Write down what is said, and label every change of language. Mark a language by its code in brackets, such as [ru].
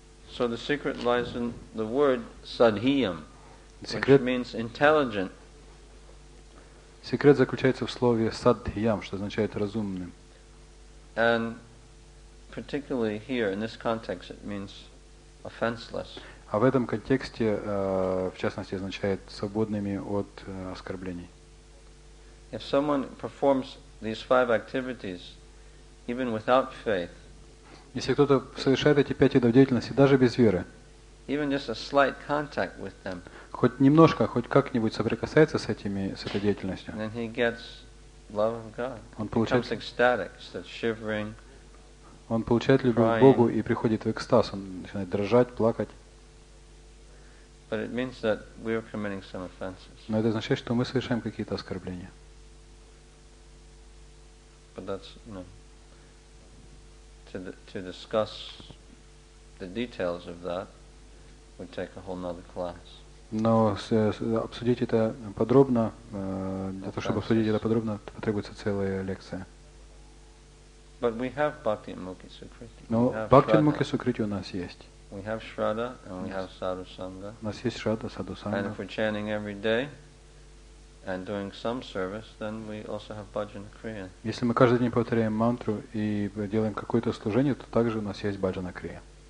[en] So the secret lies in the word sadhiyam, which [ru] Секрет, [en] means intelligent. [ru] секрет заключается в слове садхиям, что означает разумным. [en] And particularly here, in this context, it means offenseless. [ru] А в этом контексте, в частности, означает свободными от оскорблений. [en] If someone performs these 5 activities, even without faith, [ru] Если кто-то совершает эти 5 видов деятельности даже без веры, [en] even just a slight contact with them, [ru] хоть немножко, хоть как-нибудь соприкасается с этой деятельностью, [en] then he gets love of God. [ru] он [en] Becomes [ru] получает, [en] ecstatic, starts shivering. [ru] он получает любовь к Богу и приходит в экстаз, он начинает дрожать, плакать. [en] But it means that we are committing some offenses. [ru] Но это означает, что мы совершаем какие-то оскорбления. [en] But that's, to discuss the details of that would take a whole nother class. [ru] Но обсудить это подробно, для того, чтобы обсудить это подробно, потребуется целая лекция. [en] But we have Bhakti and Mukhi Sukriti. [ru] Но Бхакти Мукхи Сукрити у нас есть. [en] We have Shraddha and we have Sadhu Sangha. [ru] У нас есть Шрада, Саду [en] And [ru] Санга. [en] if we're chanting every day and doing some service, then we also have Bhajana Kriya. [ru] Если мы каждый день повторяем мантру и делаем какое-то служение, то также у нас есть баджана крия.